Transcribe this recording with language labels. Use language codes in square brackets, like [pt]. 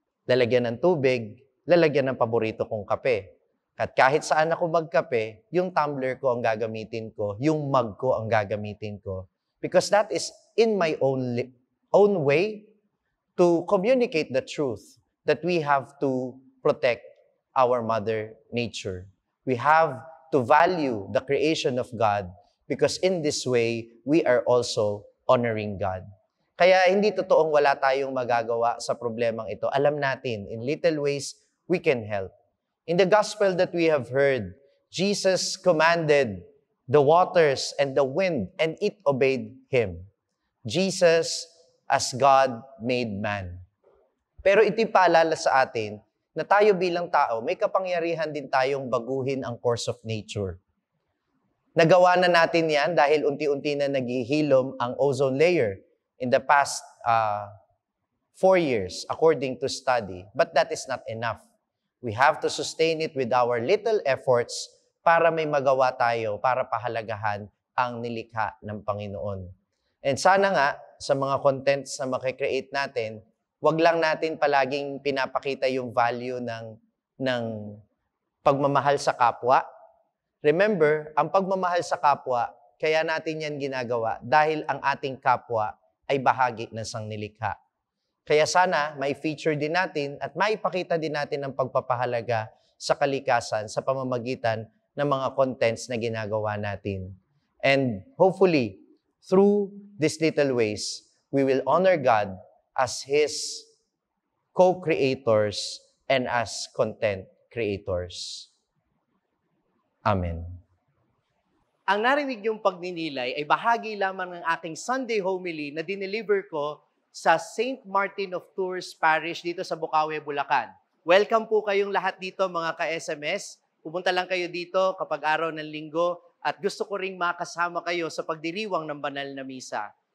[tl] Lalagyan ng tubig, lalagyan ng paborito kong kape. At kahit saan ako magkape, yung tumbler ko ang gagamitin ko, yung mug ko ang gagamitin ko. [en] Because that is in my own way to communicate the truth that we have to protect our Mother Nature. We have to value the creation of God because in this way, we are also honoring God. [tl] Kaya hindi totoong wala tayong magagawa sa problemang ito. Alam natin, [en] in little ways, we can help. In the gospel that we have heard, Jesus commanded the waters and the wind, and it obeyed Him. Jesus as God made man. [tl] Pero ito'y paalala sa atin na tayo bilang tao, may kapangyarihan din tayong baguhin ang [en] course of nature. [tl] Nagawa na natin yan dahil unti-unti na naghihilom ang ozone layer [en] in the past 4 years, according to study. But that is not enough. We have to sustain it with our little efforts [tl] para may magawa tayo, para pahalagahan ang nilikha ng Panginoon. [en] And sana nga, [tl] sa mga contents na makikreate natin, wag lang natin palaging pinapakita yung value ng pagmamahal sa kapwa. Remember, ang pagmamahal sa kapwa, kaya natin yan ginagawa dahil ang ating kapwa ay bahagi ng sangnilikha. Kaya sana, may feature din natin at maipakita din natin ang pagpapahalaga sa kalikasan sa pamamagitan ng mga contents na ginagawa natin. [en] And hopefully, through these little ways, we will honor God as His co-creators and as content creators. Amen. [tl] Ang narinig niyong pagninilay ay bahagi lamang ng aking Sunday homily na dineliver ko sa St. Martin of Tours Parish dito sa Bukawi, Bulacan. Welcome po kayong lahat dito mga ka-SMS. Pumunta lang kayo dito kapag araw ng linggo at gusto ko ring makasama kayo sa pagdiriwang ng banal na misa.